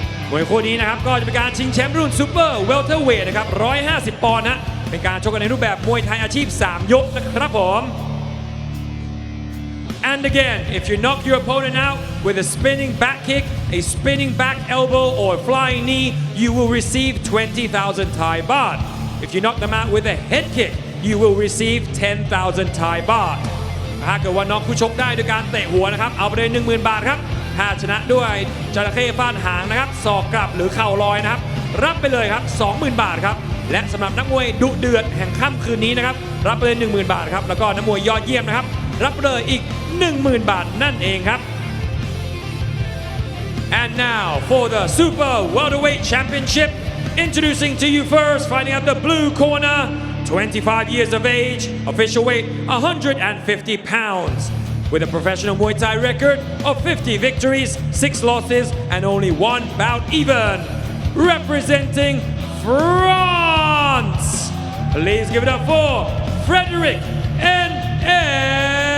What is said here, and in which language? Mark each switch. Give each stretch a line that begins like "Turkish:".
Thai: มวยคู่นี้นะครับก็จะเป็นการชิงแชมป์รุ่น Super Welterweight นะครับ150 ปอนด์นะเป็นการชกกันในรูปแบบมวยไทยอาชีพ 3 ยกนะครับผม
English: And again, if you knock your opponent out with a spinning back kick, a spinning back elbow, or a flying knee, you will receive 20,000 Thai baht. If you knock them out with a head kick, you will receive 10,000 Thai baht.
Thai: ถ้าเกิดว่าน็อกผู้ชกได้ด้วยการเตะหัวนะครับเอาไปเลย 10,000 บาทครับถ้าชนะด้วยจระเข้ฟาดหางนะครับศอกกลับหรือเข่าลอยนะครับ รับไปเลยครับ 20,000 บาทครับและสำหรับนักมวยดุเดือดแห่งค่ำคืนนี้นะครับรับไปเลย 10,000 บาทครับแล้วก็นักมวยยอดเยี่ยมนะครับรับไปเลยอีก 10,000 บาทนั่นเองครับ
English: And now for the Super Welterweight Championship, introducing to you first, fighting at the blue corner, 25 years of age, official weight 150 pounds, with a professional Muay Thai record of 50 victories, 6 losses, and only 1 bout even. Representing France, please give it up for Frederick N.F.